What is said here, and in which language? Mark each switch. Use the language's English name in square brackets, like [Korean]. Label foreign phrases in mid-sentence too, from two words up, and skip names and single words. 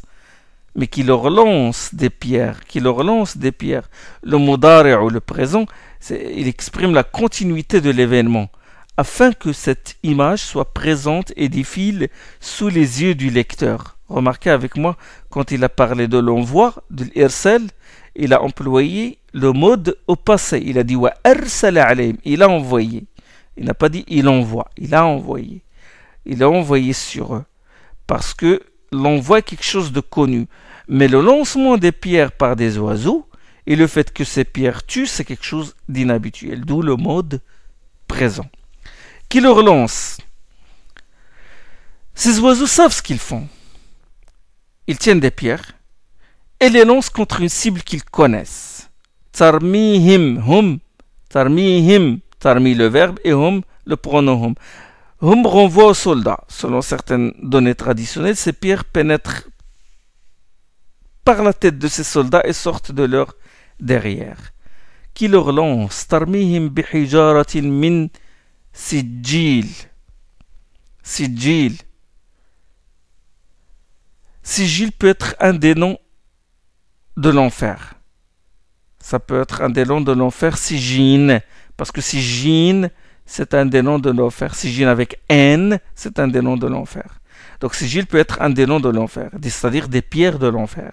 [French] Mais qui leur lance des pierres, Le mudari' ou le présent, il exprime la continuité de l'événement, afin que cette image soit présente et défile sous les yeux du lecteur. Remarquez avec moi, quand il a parlé de l'envoi, de l'irsal, il a employé le mode au passé. Il a dit [Arabic] وأرسل عليهم, [French] il a envoyé. Il n'a pas dit il envoie, il a envoyé. Il a envoyé sur eux. Parce que l'envoi est quelque chose de connu. Mais le lancement des pierres par des oiseaux et le fait que ces pierres tuent, c'est quelque chose d'inhabituel. D'où le mode présent. Qui le relance? Ces oiseaux savent ce qu'ils font. Ils tiennent des pierres et les lancent contre une cible qu'ils connaissent. [Arabic] ترميهم هم ترميهم, [French] tarmi le verbe et hum le pronom hum. Hum renvoie aux soldats. Selon certaines données traditionnelles, ces pierres pénètrent par la tête de ces soldats et sortent de leur derrière. Qui leur lance [Arabic] ترميهم بحجارة من سجيل. [French] Sijil. Sijil peut être un des noms de l'enfer. Ça peut être un des noms de l'enfer, Sijin. Parce que Sijin, c'est un des noms de l'enfer. Sijin avec N, c'est un des noms de l'enfer. Donc Sijil peut être un des noms de l'enfer, c'est-à-dire des pierres de l'enfer.